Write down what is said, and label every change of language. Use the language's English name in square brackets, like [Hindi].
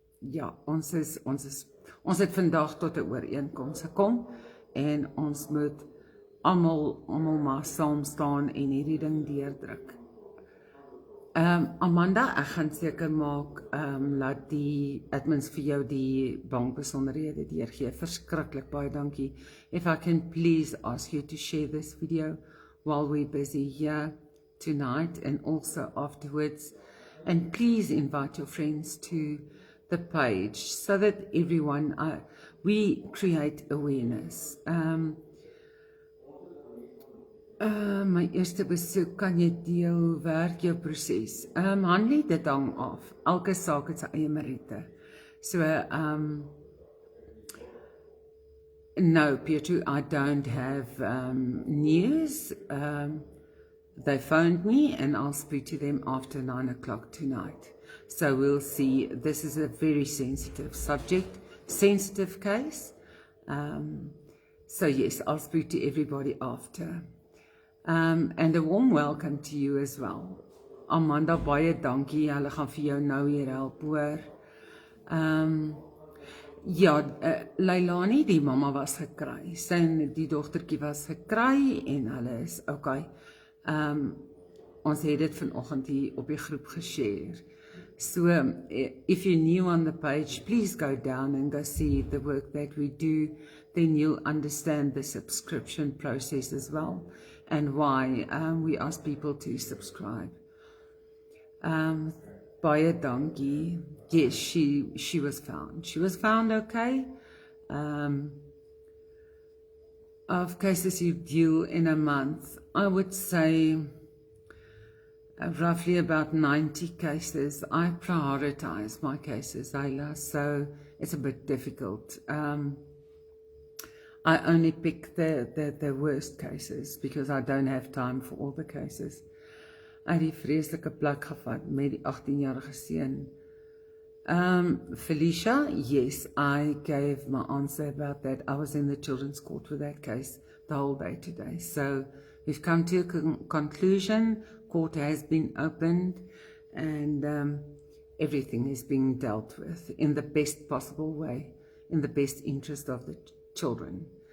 [Afrikaans] Ja, ons het vandag tot 'n ooreenkoms gekom en ons moet almal maar saam staan en hierdie ding deurdruk. Amanda, ek gaan seker maak laat die admins vir jou die bankbesonderhede deurgee. Verskriklik baie dankie. [English] If I can please ask you to share this video while we're busy here tonight and also afterwards, and please invite your friends to the page so that everyone, we create awareness. [Afrikaans] My eerste besoek, kan jy deel, hoe werk jou proses? Hanlie, dit hang af. Elke saak het sy eie meriete. [English] So, no, Pietro, I don't have news. They phoned me and I'll speak to them after 9 o'clock tonight. So we'll see. This is a very sensitive subject, sensitive case. So yes, I'll speak to everybody after. And a warm welcome to you as well. [Afrikaans] Amanda, baie dankie. Hulle gaan vir jou nou hier help, hoor. Ja, Leilani, die mamma was gekry. Sy en die dogtertjie was gekry en hulle is okay. Ons het dit vanoggend hier op die groep geshare. [English] So, if you're new on the page, please go down and go see the work that we do. Then you'll understand the subscription process as well and why we ask people to subscribe. [Afrikaans] Baie dankie. [English] Yes, she was found. She was found okay. Of cases you deal in a month, I would say roughly about 90 cases. I prioritize my cases, Ayla, so it's a bit difficult. I only pick the worst cases because I don't have time for all the cases. [Afrikaans] Uit die vreeslike plek gevat met die 18-jarige seun. [English] Felicia, yes, I gave my answer about that. I was in the children's court with that case the whole day today. So we've come to a conclusion. Court has been opened and everything is being dealt with in the best possible way, in the best interest of the children.